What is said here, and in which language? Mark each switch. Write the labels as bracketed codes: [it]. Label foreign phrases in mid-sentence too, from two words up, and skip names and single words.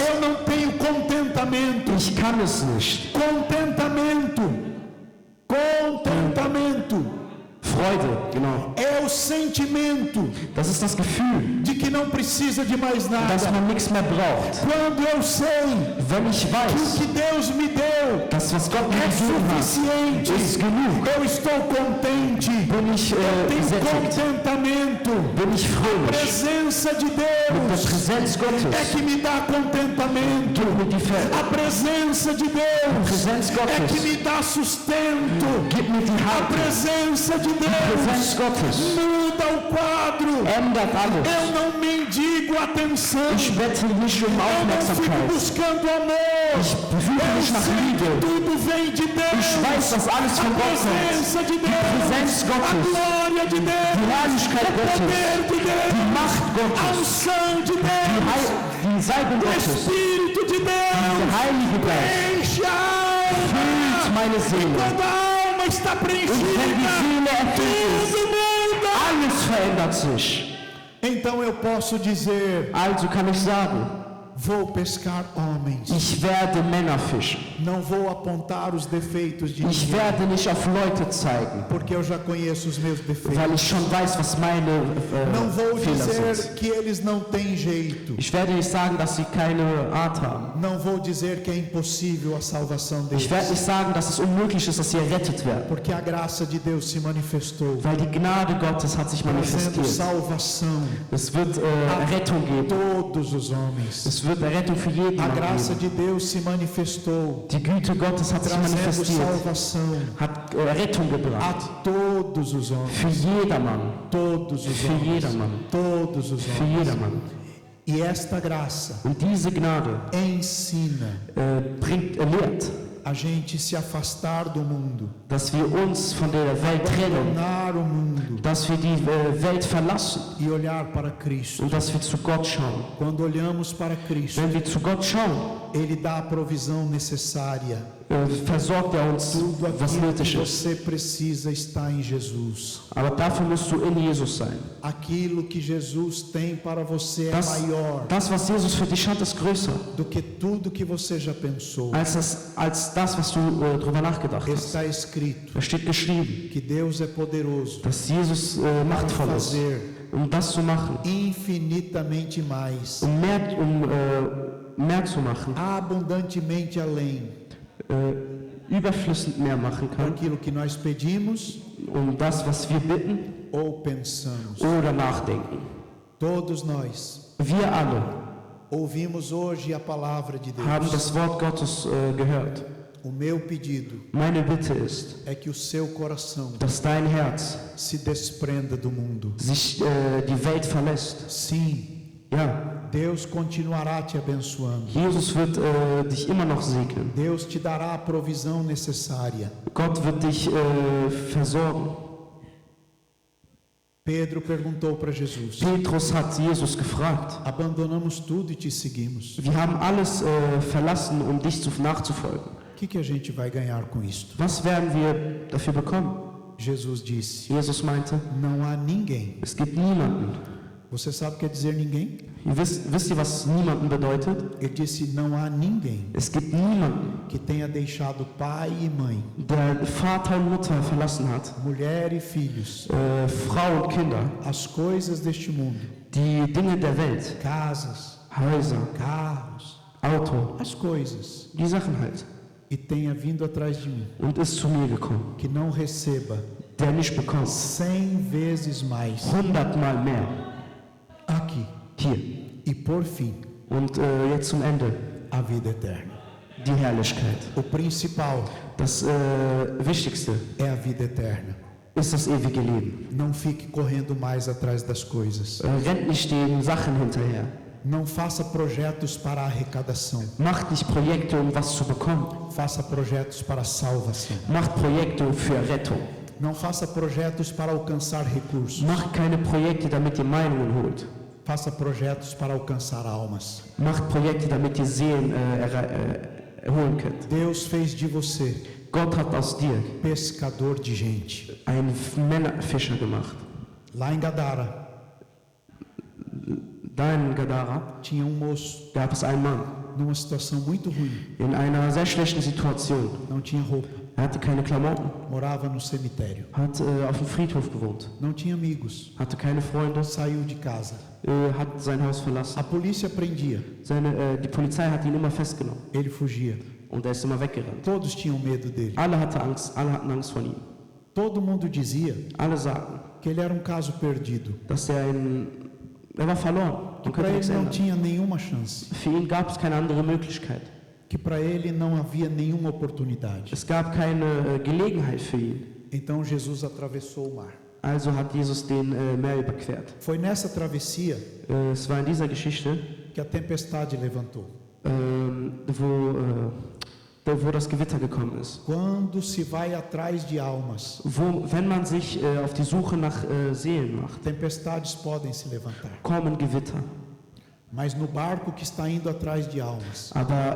[pt] eu não tenho contentamento. [de] ich kann es nicht. [pt] Contentamento, contentamento [de] Freude, genau. [pt] é o sentimento [de] Das ist das Gefühl, [pt] de que não precisa de mais nada. [de] dass man nichts mehr braucht. [pt] Quando eu sei [de] Wenn ich [pt] que o [de] weiß, [pt] que Deus me deu [de] dass was Gott mir [pt] é [de] gegeben hat, [pt] suficiente, [de] ist genug, [pt] eu estou contente, [de] bin ich [pt] tenho [de] gesättigt, [pt] contentamento. [de] bin ich [pt] A [de] fröhlich. [pt] presença de [de] Mit der [pt] Deus [de] Präsenz [pt] é [de] Gottes [pt] que me dá contentamento. [de] gibt mir die [pt] A presença de Deus [de] Präsenz [pt] é que [de] Gottes, [pt] me dá sustento. [de] gibt mir die [pt] A [de] Haltung. [pt] presença de [de] Präsenz [pt] Deus [de] Gottes [pt] muda o quadro. [de] ändert alles. [pt] Eu não mendigo atenção. [de] Ich bettel nicht um [pt] Eu não fico [de] Aufmerksamkeit. [pt] buscando amor. [de] Ich befürchte nicht nach Liebe. [pt] Tudo vem de Deus. [de] Ich weiß, dass alles [pt] A [de] von Gott kommt. [pt] presença de [de] Die [pt] Deus. [de] Präsenz [pt] A [de] Gottes, [pt] glória de Deus. [de] die Herrlichkeit [pt] O [de] Gottes, [pt] poder de Deus. [de] die Macht [pt] A [de] Gottes, [pt] unção de [de] die, [pt] Deus. [de] die Salbung [pt] O [de] Gottes, [pt] Espírito de Deus. [de] der Heilige Geist [pt] Enche a alma. [de] füllt meine Seele. [pt] Quando a alma está [de] Und wenn die [pt] preenchida, [de] Seele erfüllt ist, [pt] tudo muda. [de] alles verändert sich. [pt] Então eu posso dizer: [de] Also kann ich sagen, [pt] Vou pescar homens. [de] Ich werde Männer fischen. [pt] Não vou apontar os defeitos de [de] Ich [pt] ninguém, [de] werde nicht auf Leute zeigen, [pt] porque eu já conheço os meus defeitos. [de] weil ich schon weiß, was meine [pt] Não vou [de] Fehler [pt] dizer [de] sind. [pt] que eles não têm jeito. [de] Ich werde nicht sagen, dass sie keine Art haben. [pt] Não vou dizer que é impossível a salvação deles. [de] Ich werde nicht sagen, dass es unmöglich ist, dass sie errettet werden. [pt] Porque a graça de Deus se manifestou, [de] Weil die Gnade Gottes hat sich [pt] trazendo [de] manifestiert. [pt] salvação [de] Es wird Errettung [pt] a [de] geben. [pt] todos os homens. [de] Es wird Errettung für jeden [pt] A [de] Mann [pt] graça [de] geben. [pt] de Deus se manifestou, [de] Die Güte Gottes hat sich [pt] trazendo [de] manifestiert, [pt] salvação [de] hat Rettung [pt] a [de] gebracht. [pt] todos os homens. [de] Für jedermann. [pt] Todos os [de] Für [pt] homens. [de] jedermann. [pt] Todos os [de] Für [pt] homens. [de] jedermann. [pt] E esta graça [de] Und diese Gnade [pt] ensina [de] lehrt, [pt] a gente se afastar do mundo, [de] dass wir uns von der Welt trennen, [pt] abandonar o mundo [de] dass wir die Welt verlassen [pt] e olhar para Cristo. [de] und dass wir zu Gott schauen. [pt] Quando olhamos para Cristo, [de] Wenn wir zu Gott schauen, [pt] Ele dá a provisão necessária. [de] versorgt er uns, [pt] Tudo [de] was [pt] aquilo [de] nötig [pt] que [de] ist. [pt] você precisa está em Jesus. [de] Aber dafür musst du in Jesus sein. [pt] Aquilo que Jesus tem para você é [de] Das, [pt] maior [de] das was Jesus für dich hat, ist größer [pt] do que tudo que você já pensou. [de] als das was du darüber nachgedacht hast. [pt] Está escrito [de] Da steht geschrieben, [pt] que Deus é poderoso [de] dass Jesus [pt] para [de] machtvoll ist, [pt] fazer [de] das zu machen, [pt] infinitamente mais, [de] mehr zu machen, [pt] abundantemente além [de] überflüssend mehr machen kann, [pt] daquilo que nós pedimos [de] das, was wir bitten [pt] ou pensamos. [de] oder nachdenken. [pt] Todos nós [de] Wir alle [pt] ouvimos hoje a palavra de [de] haben [pt] Deus. [de] das Wort Gottes gehört. [pt] O meu pedido [de] Meine Bitte ist, [pt] é que o seu coração [de] dass dein Herz [pt] se desprenda do mundo. [de] sich die Welt verlässt. [pt] Sim, [de] Ja, [pt] Deus continuará te abençoando. [de] Jesus wird dich immer noch segnen. [pt] Deus te dará a provisão necessária. [de] Gott wird dich versorgen. [pt] Pedro perguntou para Jesus: [de] Petrus hat Jesus gefragt. [pt] abandonamos tudo e te seguimos. [de] Wir haben alles verlassen, um dich nachzufolgen. [pt] O que a gente vai ganhar com isto? [de] Was werden wir dafür bekommen? [pt] Jesus disse: [de] Jesus meinte, [pt] não há ninguém. [de] es gibt niemanden. [pt] Você sabe o que quer dizer ninguém? [de] Ihr wisst ihr, was niemanden bedeutet? [pt] Ele disse: não há ninguém [de] Es gibt niemanden, [pt] que tenha deixado pai e mãe, [de] der Vater und Mutter verlassen hat, [pt] mulher e filhos, [de] Frau und Kinder, [pt] as coisas deste mundo, [de] die Dinge der Welt, [pt] casas, [de] Häuser, [pt] carros, [de] Auto, [pt] as coisas, [de] die Sachen halt, [pt] e tenha vindo atrás de mim, [de] und ist zu mir gekommen, [pt] que não receba [de] der nicht bekommt, [pt] 100 vezes mais [de] 100-mal mehr, [pt] aqui [de] hier, [pt] e por fim [de] und jetzt zum Ende, [pt] a vida eterna. [de] die Herrlichkeit. [pt] O principal [de] Das Wichtigste [pt] é a vida eterna. [de] ist das ewige Leben. [pt] Não fique correndo mais atrás das coisas. [de] Rennt nicht den Sachen hinterher. [pt] Não faça projetos para a arrecadação. [de] Macht nicht Projekte, um was zu bekommen. [pt] Faça projetos para a salvação. [de] Macht Projekte für Rettung. [pt] Não faça projetos para alcançar recursos. [de] Macht keine Projekte, damit ihr Meinungen holt. [pt] Faça projetos para alcançar almas. [de] Macht Projekte, damit ihr Seelen erholen könnt. [pt] Deus fez de você [de] Gott hat aus dir [pt] pescador de gente. [de] einen Männerfischer gemacht. [pt] Lá em Gadara [de] Da in Gadara [pt] tinha moço [de] gab es einen Mann [pt] numa situação muito ruim. [de] in einer sehr schlechten Situation. [pt] Não tinha roupa. [de] Er hatte keine Klamotten, [pt] Morava no cemitério. [de] hat auf dem Friedhof gewohnt, [pt] Não tinha amigos. [de] hatte keine Freunde, [pt] Saiu de casa. [de] hat sein Haus verlassen. [pt] A polícia prendia. [de] Die Polizei hat ihn immer festgenommen [pt] Ele fugia. [de] und er ist immer weggerannt. [pt] Todos tinham medo dele. [de] Alle hatten Angst vor ihm. [pt] Todo mundo dizia [de] Alle sagten, [pt] que ele era um caso perdido. [de] dass er war verloren [pt] Que [de] und [pt] para [de] konnte [pt] ele [de] nichts [pt] não [de] ändern. [pt] tinha nenhuma chance. [de] Für ihn gab es keine andere Möglichkeit. [pt] Que para ele não havia nenhuma oportunidade. [de] Es gab keine Gelegenheit für ihn. [pt] Então Jesus atravessou o mar. [de] Also hat Jesus den Meer überquert. [pt] Foi nessa travessia [de] Es war in dieser Geschichte, [pt] que a tempestade levantou. [de] wo das Gewitter gekommen ist. [pt] Quando se vai atrás de almas, [de] Wenn man sich auf die Suche nach Seelen macht, [pt] tempestades podem se levantar. [de] kommen Gewitter. [pt] Mas no barco que está indo atrás de almas,